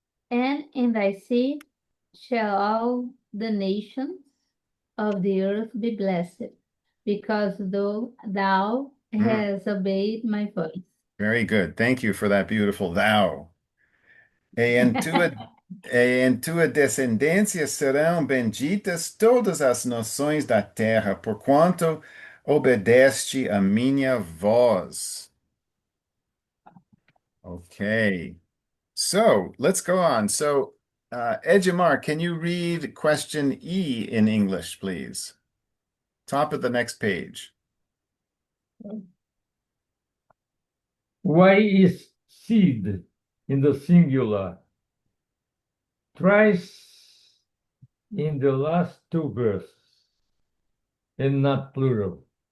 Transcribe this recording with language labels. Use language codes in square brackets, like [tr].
[en] And in thy seed shall all the nations of the earth be blessed, because thou Mm, hast obeyed my voice. very good. Thank you for that beautiful thou. [pt] Em tua descendência serão benditas todas as nações da terra, porquanto obedeste a minha voz. [en] Okay. So let's go on. So, Ejimar, can you read question E in English, please? Top of the next page. Why is seed in the singular thrice in the last two verses and not plural?